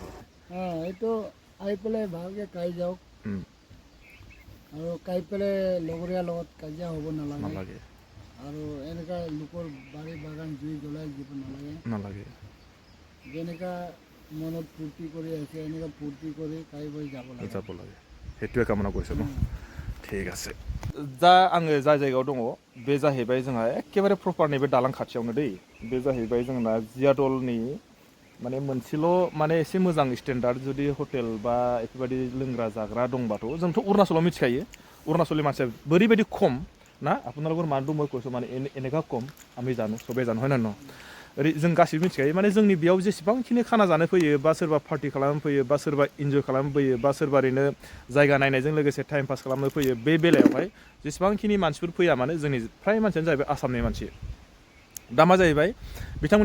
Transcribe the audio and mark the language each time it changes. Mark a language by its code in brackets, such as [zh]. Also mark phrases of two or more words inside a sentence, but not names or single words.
[as] এইটো আহি পেলাই ভালকৈ কাই যাওক আৰু কাই পেলাই লগৰীয়াৰ লগত কাজিয়া হ'ব নালাগে আৰু এনেকুৱা লোকৰ বাৰী বাগান জুই জ্বলাই দিব নালাগে যেনেকুৱা মনত ফূৰ্তি কৰি আহিছে এনেকুৱা ফূৰ্তি কৰি কাই বৈ যাব লাগে সেইটোৱে কামনা কৰিছোঁ ন ঠিক আছে [brx] दा आङो जाय जायगायाव दङ बे जाहैबाय जोंहा एखेबारे प्रपार नैबे दालां खाथियावनो दै बे जाहैबाय जोंना जियादलनि माने मोनसेल' माने एसे मोजां स्टेन्डार्ड जुदि हटेल बा बेफोरबायदि लोंग्रा जाग्रा दंबाथ' जोंथ' अरुणाचलाव मिथिखायो अरुणाचलनि मानसिया बोरैबायदि खम ना [as] আপোনালোকৰ মানুহ মই কৈছোঁ মানে এনেকুৱা কম আমি জানো সবে জানো হয় না [brx] ओरै जों गासिबो मिथिखायो माने जोंनि बेयाव जेसेबांखिनि खाना जानो फैयो बा सोरबा पार्टि खालामनो फैयो बा सोरबा इन्जय खालामनो फैयो बा सोरबा ओरैनो जायगा नायनायजों लोगोसे [en] time pass [brx] खालामनो फैयो बे बेलायावहाय जेसेबांखिनि मानसिफोर फैया माने जोंनि फ्राय मानसियानो जाहैबाय आसामनि मानसि दा मा जाहैबाय बिथांमोननि